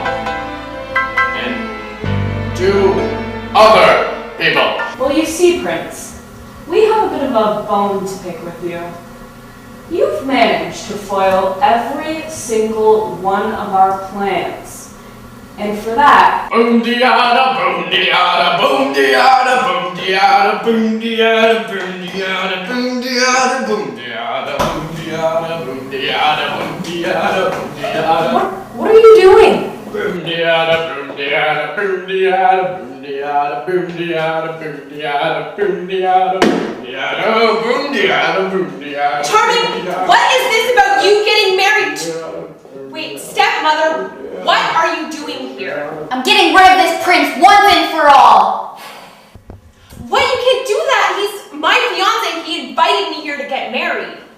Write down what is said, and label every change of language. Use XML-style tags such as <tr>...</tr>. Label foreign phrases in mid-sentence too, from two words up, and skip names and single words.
<en>And 2 other people. Well, you see, Prince, we have a bit of a bone to pick with you. You've managed to foil every single one of our plans. And for that... Boom diada, boom diada, boom diada, boom diada, boom diada, boom diada, boom diada, boom diada, boom diada, boom diada, boom diada, boom diada. What are you doing? Boom diada, boom diada, boom diada, boom diada, boom diada, boom diada, boom diada, boom diada, boom diada, boom diada. Charming, what is this about you getting married? Wait, stepmother, what are you doing here? I'm getting rid of this prince once and for all. What? You can't do that. He's my fiance and he invited me here to get married.</en>